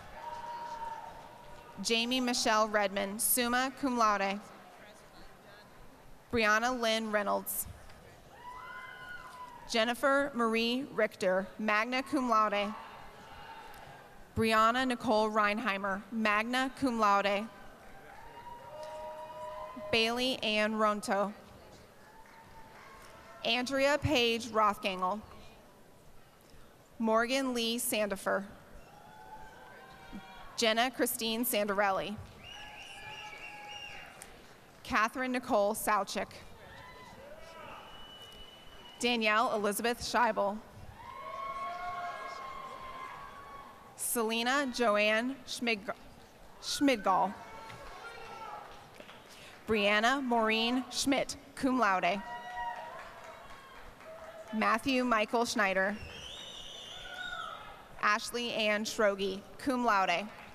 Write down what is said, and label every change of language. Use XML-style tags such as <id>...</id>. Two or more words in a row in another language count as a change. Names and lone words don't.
<en>Jamie Michelle Redmond,</en> <la>summa cum laude.</la> <en>Brianna Lynn Reynolds. Jennifer Marie Richter,</en> <la>magna cum laude.</la> <en>Brianna Nicole Reinheimer,</en> <la>magna cum laude.</la> <en>Bailey Ann Ronto. Andrea Page Rothgangel. Morgan Lee Sandifer. Jenna Christine Sandarelli. Catherine Nicole Sauchik. Danielle Elizabeth Scheibel. Selena Joanne Schmidgall. Brianna Maureen Schmidt,</en> <la>cum laude.</la> <en>Matthew Michael Schneider. Ashley Ann Schrogi,</en> <la>cum laude.</la>